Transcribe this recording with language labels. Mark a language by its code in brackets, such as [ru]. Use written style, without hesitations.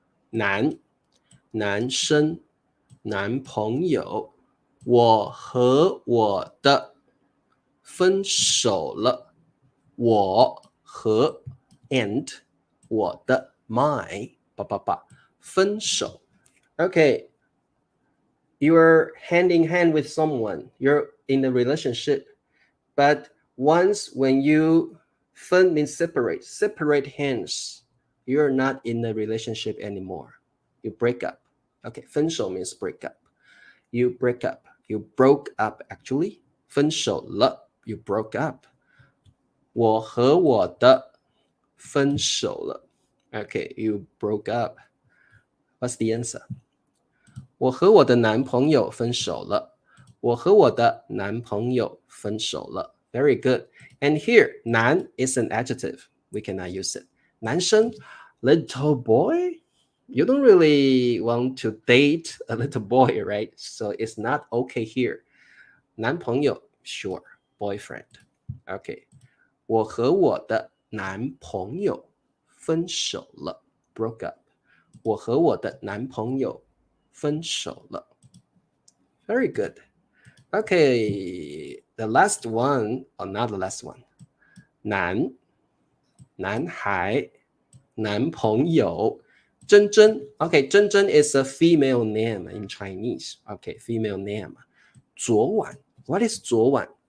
[zh] 男生男朋友我和我的分手了。我和 and 我的 my 分手。 [en] Okay, you're hand in hand with someone. You're in a relationship, but once when you 分 means separate hands. You're not in a relationship anymore. You break up. Okay, 分手 means break up. You break up. You broke up actually. [zh] 分手了 [en] you broke up. [zh] 我和我的分手了 [en] Okay, you broke up. What's the answer? [zh] 我和我的男朋友分手了。我和我的男朋友分手了。 [en] Very good. And here, 男 is an adjective. We cannot use it. 男生 little boy? You don't really want to date a little boy, right? So it's not okay here. 男朋友 sure, boyfriend. Okay. [zh] 我和我的男朋友分手了 [en] broke up. [zh] 我和我的男朋友分手了 [en] Very good. Okay, the last one, or not the last one. [zh] 男孩男朋友珍珍 [en] Okay, 珍珍 is a female name in Chinese. Okay, female name. 昨晚 What is 昨晚？